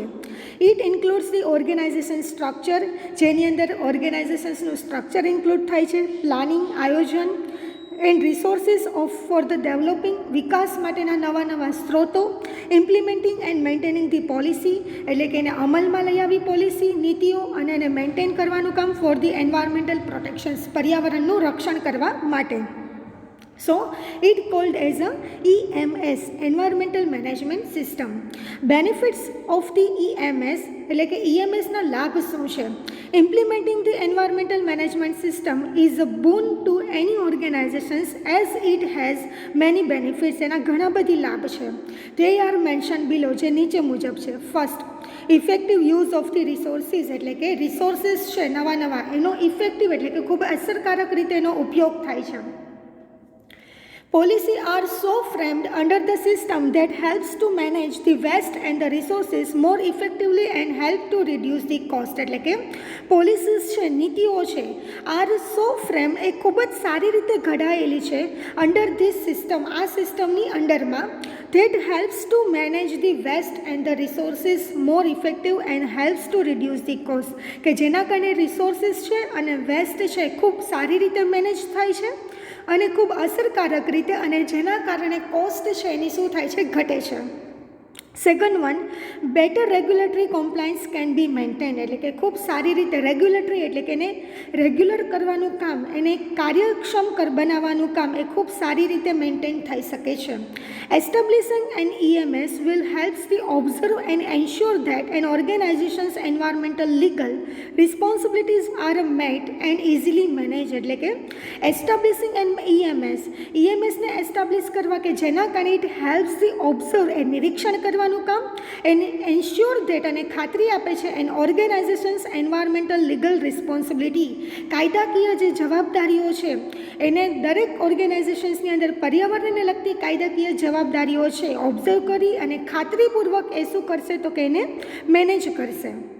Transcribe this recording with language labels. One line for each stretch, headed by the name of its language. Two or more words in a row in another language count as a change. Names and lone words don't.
English: It includes the organization structure,
Gujarati: જેની અંદર ઓર્ગેનાઇઝેશન્સનું
English: structure include
Gujarati: થાય છે, પ્લાનિંગ, આયોજન
English: and resources for the developing,
Gujarati: વિકાસ માટેના નવા સ્ત્રોતો,
English: implementing and maintaining the policy
Gujarati: એટલે કે એને અમલમાં લઈ આવી પોલિસી, નીતિઓ અને એને મેન્ટેન કરવાનું કામ
English: for the environmental protections,
Gujarati: પર્યાવરણનું રક્ષણ કરવા માટે.
English: It called as a EMS, Environmental Management System. Benefits of the EMS
Gujarati: એટલે કે EMSના લાભ શું છે?
English: Implementing the environmental management system is a boon to any organizations as it has many benefits.
Gujarati: એના ઘણા બધી લાભ છે.
English: They are mentioned below,
Gujarati: જે નીચે મુજબ છે.
English: First, effective use of the resources
Gujarati: એટલે કે રિસોર્સિસ છે નવા એનો ઇફેક્ટિવ એટલે કે ખૂબ અસરકારક રીતે એનો ઉપયોગ થાય છે.
English: Policies are so framed under the system that helps to manage the waste and the resources more effectively and help to reduce the cost.
Gujarati: એટલે કે પોલિસીસ છે, નીતિઓ છે,
English: are so frame
Gujarati: એ ખૂબ જ સારી રીતે ઘડાયેલી છે
English: under this system,
Gujarati: આ સિસ્ટમની અંડરમાં,
English: that helps to manage the waste and the resources more effective and helps to reduce the cost.
Gujarati: કે જેના કારણે રિસોર્સિસ છે અને વેસ્ટ છે ખૂબ સારી રીતે મેનેજ થાય છે અને ખૂબ અસરકારક રીતે, અને જેના કારણે કોસ્ટ છે એની શું થાય છે, ઘટે છે.
English: Second one, better regulatory compliance can be maintain
Gujarati: એટલે કે ખૂબ સારી રીતે રેગ્યુલેટરી એટલે કે એને રેગ્યુલર કરવાનું કામ, એને કાર્યક્ષમ બનાવવાનું કામ એ ખૂબ સારી રીતે મેન્ટેન થઈ શકે છે.
English: Establishing an EMS will helps the observe and ensure that an organization's environmental legal responsibilities are met and easily managed.
Gujarati: એટલે કે
English: Establishing an
Gujarati: EMSને એસ્ટાબ્લિશ કરવા કે જેના કારણે
English: it helps the observe
Gujarati: એ નિરીક્ષણ કરવાનું કામ, એને
English: ensure that
Gujarati: અને ખાતરી આપે છે
English: an organizations environmental legal responsibility,
Gujarati: કાયદાકીય જે જવાબદારીઓ છે એને દરેક ઓર્ગેનાઇઝેશન્સની અંદર પર્યાવરણને લગતી કાયદાકીય જવાબદારીઓ છે ઓબ્ઝર્વ કરી અને ખાતરીપૂર્વક એ શું કરશે તો કે એને મેનેજ કરશે.